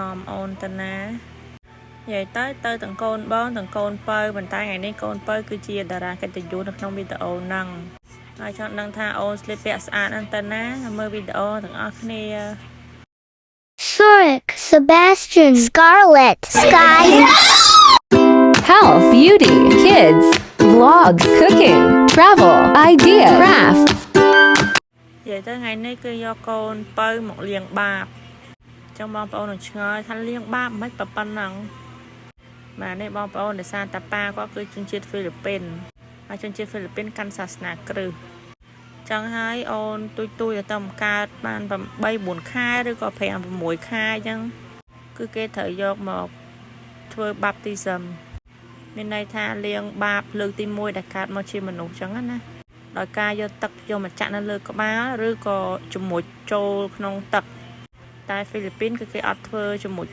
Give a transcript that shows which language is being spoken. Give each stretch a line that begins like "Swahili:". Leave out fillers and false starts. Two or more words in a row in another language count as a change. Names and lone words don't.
Khmer: នាំអូនទៅណានិយាយទៅទាំងកូនបងទាំងកូនបើប៉ុន្តែថ្ងៃនេះកូនបើគឺជាតារាកិត្តិយសនៅក្នុងវីដេអូហ្នឹងហើយចង់ដឹងថាអូនស្លៀកពាក់ស្អាតហ្នឹងទៅណាមើលវីដេអូទាំងអស់គ្នា Sonic, Sebastian, Scarlet, Sky.
English: Health, beauty, kids, vlogs, cooking, travel, idea, crafts.
Khmer: និយាយទៅថ្ងៃនេះគឺយកកូនបើមកលាងបាបចង់បងប្អូននឹងឆ្ងល់ថាលាងបាបមិនប៉ុណ្ណឹងបាទនេះ បងប្អូនដោយសារតាប៉ាគាត់គឺជនជាតិហ្វីលីពីនហើយជនជាតិហ្វីលីពីនកាន់សាសនាគ្រឹះចឹងហើយអូនទួយទៅកើតបាន8-4ខែឬក៏5-6ខែអញ្ចឹងគឺគេត្រូវយកមកធ្វើបាបទីសឹមមានន័យថាលាងបាបលើកទី1ដែលកើតមកជាមនុស្សចឹងណាដោយការយកទឹកយកមកចាក់នៅលើក្បាលឬក៏ជំមុជចូលក្នុងទឹកតែហ្វីលីពីនគឺគេអត់ធ្វើជំមុជ